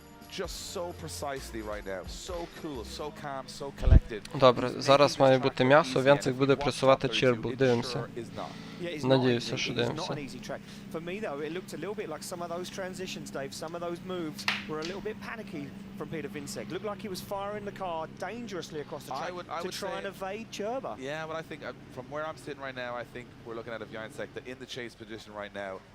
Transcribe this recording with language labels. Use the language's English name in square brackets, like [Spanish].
[English] just so precisely right now. So cool, so calm, so collected. [Ukrainian] Добре, зараз має бути м'ясо, Венцик буде пресувати Чірбу. Дивимося. Надіюся, що дивимося. [English] For me though, it looked a little bit like some of those transitions, Dave. Some of those moves were a little bit panicky from Peter Vincek. Looked like he was firing the car dangerously across the track to try and evade Churba. Yeah, but I think from where I'm sitting right now, I think we're looking at a Vincek that in the chase position right now.